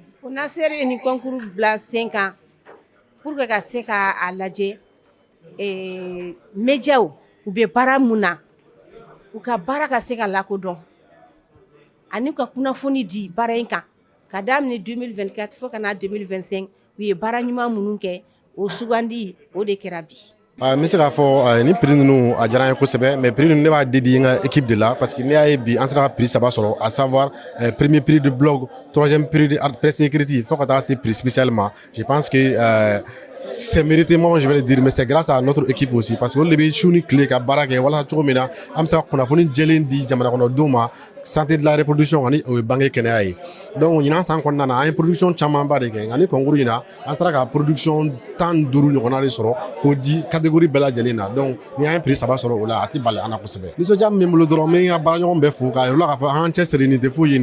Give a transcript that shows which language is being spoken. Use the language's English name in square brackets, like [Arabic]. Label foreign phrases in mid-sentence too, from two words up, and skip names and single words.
[Bambara] ONASER ye nin concours bila sen kan pour que ka se k'a lajɛ médiaw u bɛ baara mun na u ka baara ka se ka lakodɔn ani ka kunnafoni di baara in kan ka daminɛ 2024 fo ka na 2025 u ye baara ɲuman minnu kɛ o sugandi o de kɛra bi. N bɛ se k'a fɔ ni prix ninnu a diyara n ye kosɛbɛ mais prix ninnu ne b'a dédié n ka équipe de la [French] parce que [Bambara] n'i y'a ye bi an sera ka prix 3 sɔrɔ [French] à savoir premier prix de blog, 3e prix de presse écrite [Bambara] fo ka taa se prix spécialement. [French] Je pense que c'est méritément, je vais le dire, mais c'est grâce à notre équipe aussi parce que [Bambara] olu de bɛ su ni tile ka baara kɛ walasa cogo min na an bɛ se ka kunnafoni jɛlen di jamana kɔnɔdenw ma [French] santé de la reproduction [Bambara] ani o ye bange kɛnɛya ye donc ɲinan san kɔnɔna na an ye production camanba de kɛ nka ni concours in na an sera ka production 15 ɲɔgɔnna de sɔrɔ k'o di catégorie bɛɛ lajɛlen na donc ni an ye prix 3 sɔrɔ o la a ti bali an na kosɛbɛ nisɔndiya min bɛ n bolo dɔrɔn n bɛ n ka baaraɲɔgɔn bɛɛ fo k'a yir'u la k'a fɔ an cɛsiri nin tɛ foyi ye